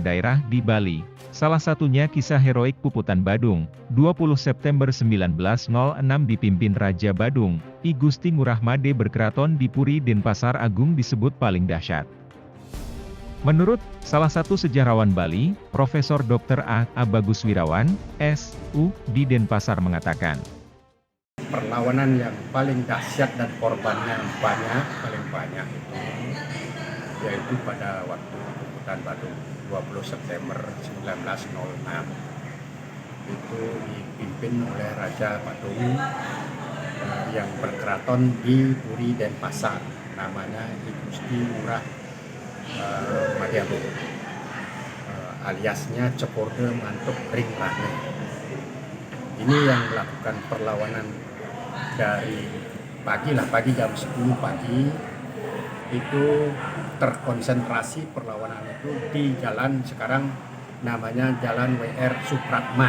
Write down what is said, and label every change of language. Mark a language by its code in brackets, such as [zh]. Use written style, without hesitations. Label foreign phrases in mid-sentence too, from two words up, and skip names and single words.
[id] daerah di Bali, salah satunya kisah heroik Puputan Badung, 20 September 1906 dipimpin Raja Badung, I Gusti Ngurah Made berkeraton di Puri Denpasar Agung disebut paling dahsyat. Menurut salah satu sejarawan Bali, Profesor Dr. A. Bagus Wirawan, S.U. di Denpasar mengatakan, perlawanan yang paling dahsyat dan korbannya paling banyak itu yaitu pada waktu Pemujutan Badung 20 September 1906. Itu dipimpin oleh Raja Badung yang berkeraton di Puri Denpasar, namanya I Gusti Ngurah Madyagung, aliasnya Ceporde Mantuk Ring Rane. Ini yang melakukan perlawanan dari pagi jam 10 pagi, itu terkonsentrasi perlawanan itu di jalan sekarang namanya Jalan WR Supratman.